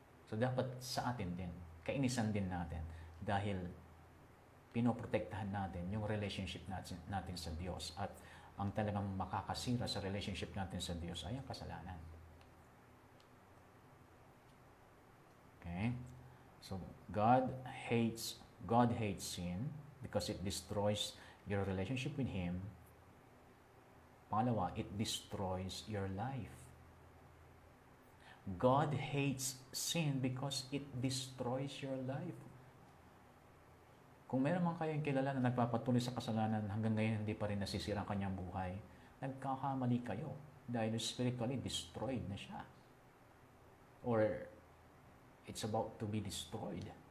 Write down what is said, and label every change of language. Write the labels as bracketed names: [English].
[Filipino] So, dapat sa atin din, kainisan din natin dahil pinoprotektahan natin yung relationship natin sa Diyos at ang talagang makakasira sa relationship natin sa Diyos ay ang kasalanan. Okay? [English] So, God hates sin because it destroys your relationship with Him. [Filipino] Pangalawa, [English] it destroys your life. God hates sin because it destroys your life. [Filipino] Kung meron man kayong kilala na nagpapatuloy sa kasalanan hanggang ngayon hindi pa rin nasisira ang kanyang buhay, nagkakamali kayo dahil spiritually destroyed na siya. [English] Or it's about to be destroyed.